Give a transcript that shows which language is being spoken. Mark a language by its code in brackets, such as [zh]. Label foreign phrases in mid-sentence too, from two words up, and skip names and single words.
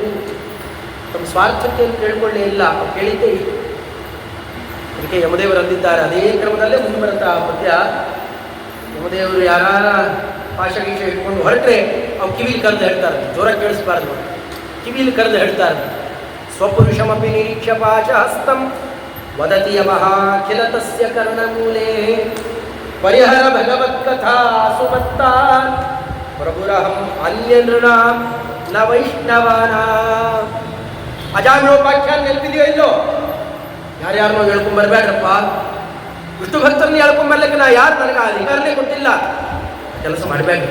[kn] ತಮ್ಮ ಸ್ವಾರ್ಥಕ್ಕೆ ಕೇಳಿಕೊಳ್ಳೇ ಇಲ್ಲ, ಅವ್ರು ಕೇಳಿದ್ದೇ ಇತ್ತು. ಅದಕ್ಕೆ ಯಮದೇವರು ಅಂದಿದ್ದಾರೆ, ಅದೇ ಕ್ರಮದಲ್ಲೇ ಮುಂದೆ ಬರುತ್ತಾ ಪದ್ಯ. ಯಮದೇವರು ಯಾರ ಪಾಶಗೀಶ ಇಟ್ಕೊಂಡು ಹೊರಟ್ರೆ ಅವ್ರು ಕಿವಿಲಿ ಕರೆದು ಹೇಳ್ತಾರೆ, ಜೋರ ಕೇಳಿಸ್ಬಾರ್ದು, ಕಿವಿಲಿ ಕರೆದು ಹೇಳ್ತಾರೆ. [sa] ಸ್ವಪುರುಷಮಪಿ ನಿರೀಕ್ಷ ಪಾಶ ಹಸ್ತಂ ವದತಿ ಯಮಃ ಖಿಲ ತಸ್ಯ ಕರ್ಣಮೂಲೆ ಪರಿಹರ ಭಗವತ್ಕಥಾ ಸುಮತ್ತಾನ್ ಪ್ರಭುರಹಂ ಅನ್ಯ ನೃಣಾಂ ನ ವೈಷ್ಣವಾನಾಂ. [kn] ಅಜಾಮಿಳೋಪಾಖ್ಯಾನ ನೆನಪಿದೆಯೋ ಇಲ್ಲೋ? ಯಾರ್ಯಾರನ್ನೋ ಹೇಳ್ಕೊಂಬರ್ಬೇಡ್ರಪ್ಪ, ವಿಷ್ಣು ಭಕ್ತರನ್ನ ಹೇಳ್ಕೊಂಬರ್ಲಿಕ್ಕೆ ನಾ ಯಾರು ನನಗೆ ಅಧಿಕಾರನೇ ಕೊಟ್ಟಿಲ್ಲ, ಕೆಲಸ ಮಾಡಬೇಡ್ರಿ.